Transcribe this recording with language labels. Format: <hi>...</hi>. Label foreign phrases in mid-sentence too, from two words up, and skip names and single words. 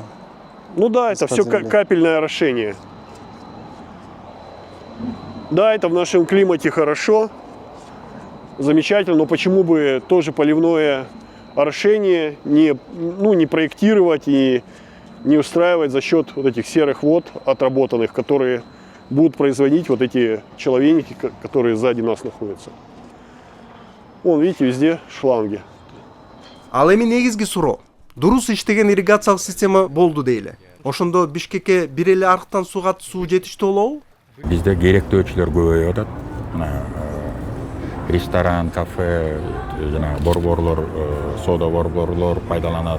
<ru>Ну да, это все капельное орошение. Да, это в нашем климате хорошо, замечательно, но почему бы тоже поливное орошение не проектировать и не устраивать за счет вот этих серых вод отработанных, которые будут производить вот эти человейники, которые сзади нас находятся. Вон, видите, везде шланги.</ru> <ky>Ал эми негизги суроо. Дурус иштеген ирригациялык система болду дейли. Ошондо Бишкекке бир эле арыктан сугат суу жетиштүү болобу? Бизде керектөөчүлөр көбөйүп атат. Ресторан, кафе, жана борборлор, соода борборлор пайдаланат.</ky>